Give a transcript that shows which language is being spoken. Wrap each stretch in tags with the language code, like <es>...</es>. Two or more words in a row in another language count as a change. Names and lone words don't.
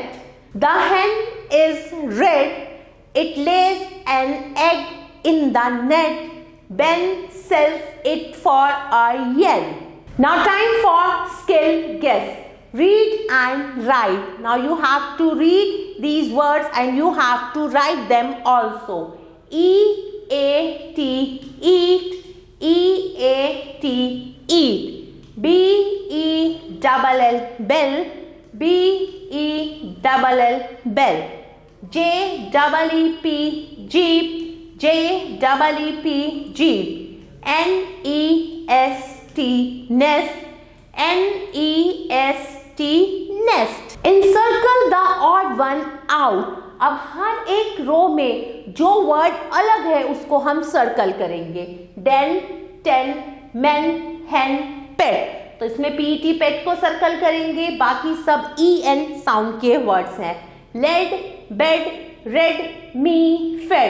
<en>The hen is red. It lays an egg in the net. Ben sells it for a yen. Now time for skill guess. Read and write. Now you have to read these words and you have to write them also. E-A-T, eat. E-A-T, eat. B-E-double-L, bell. B-E-double-L, bell. J-E-E-P, jeep. J-E-E-P, jeep. N-E-S-T, nest. N-E-S-T, nest. Encircle the odd one out.</en> <hi>अब हर एक रो में जो वर्ड अलग है उसको हम सर्कल करेंगे.</hi> <en>den, ten, men, hen, pet.</en> <hi>तो इसमें पीटी पेट को सर्कल करेंगे, बाकी सब</hi> <en>E N sound</en> <hi>के वर्ड्स हैं.</hi> <en>led, bed, red, me, fed.</en>